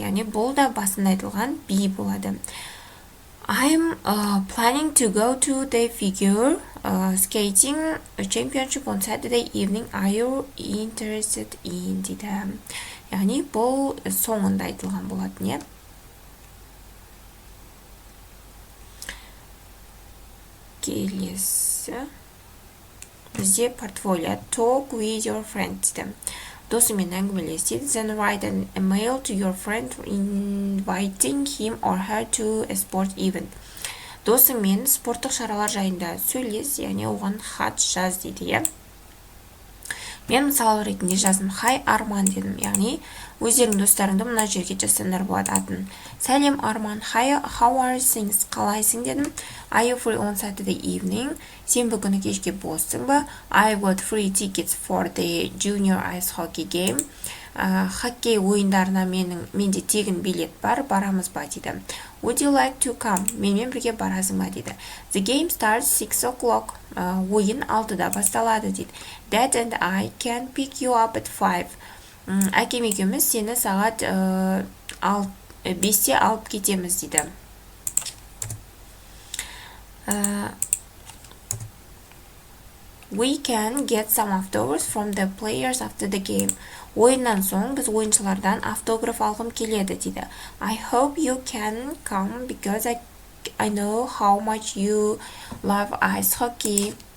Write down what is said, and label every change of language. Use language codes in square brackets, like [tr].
[kk] Яғни бұл да басында айтылған be болады. [en] I'm planning to go to the figure skating championship on Saturday evening. Are you interested in дейді. [kk] Яғни бұл соңында айтылған болатын. Келесі бізде портфолио. [en] Talk with your friend дейді. [kk] Досымен әңгімелес дейді. [en] Then write a mail to your friend inviting him or her to a sport event. [kk] Досымен спорттық шаралар жайында сөйлес, яғни оған хат жаз дейді. Мен мысалы ретінде жаздым. Hi Арман дедім. Яғни өздерің достарыңды мына жерге жазсаңдар болады атын. Сәлем Арман. [en] Hi, how are things? [kk] Қалайсың дедім. [en] Are you free on Saturday evening? [kk] Сенбі күні кешке боссың ба? [en] I got free tickets for the junior ice hockey game. [kk] Хоккей ойындарына менде тегін билет бар, барамыз ба дейді. [en] Would you like to come? [kk] Менімен бірге барасың ба дейді. [en] The game starts 6 o'clock. [kk] Ойын 6-да басталады дейді. [en] Dad and I can pick you up at 5. [kk] Әкем екеуміз сені сағат 5-те алып кетеміз дейді. [en] We can get some autographs from the players after the game. [kk] Ойыннан соң біз ойыншылардан автограф алғым келеді дейді. [en] I hope you can come because I know how much you love ice hockey.